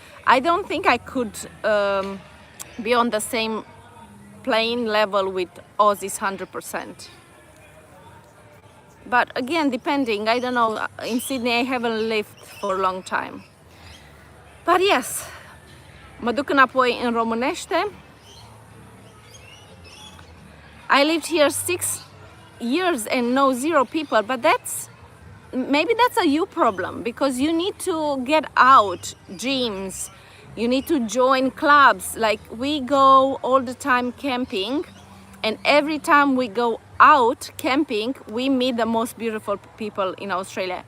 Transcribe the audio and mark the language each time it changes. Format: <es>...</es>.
<en>I don't think I could be on the same playing level with Aussies 100%. But again, depending, I don't know, in Sydney I haven't lived for a long time. But yes,</en> <ro>mă duc înapoi în românește.</ro> <en>I lived here 6 years and know 0 people, but maybe that's a you problem, because you need to get out, gyms, you need to join clubs. Like we go all the time camping, and every time we go out camping, we meet the most beautiful people in Australia.</en>